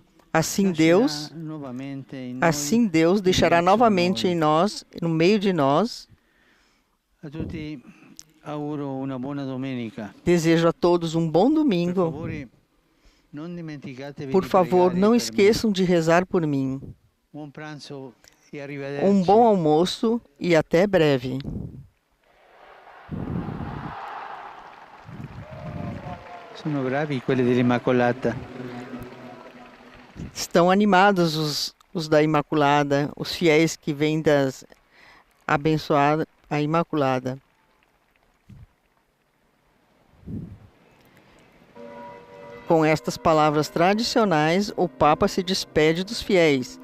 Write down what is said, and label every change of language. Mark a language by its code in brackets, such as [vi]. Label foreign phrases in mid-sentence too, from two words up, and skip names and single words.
[pt] Assim Deus deixará novamente em nós, no meio de nós. Desejo a todos um bom domingo. Por favor, não esqueçam de rezar por mim. Um bom almoço e até breve. [it] Sono bravi quelli dell'Immacolata. [pt] Estão animados os da Imaculada, os fiéis que vêm das abençoada a Imaculada. Com estas palavras tradicionais, o Papa se despede dos fiéis.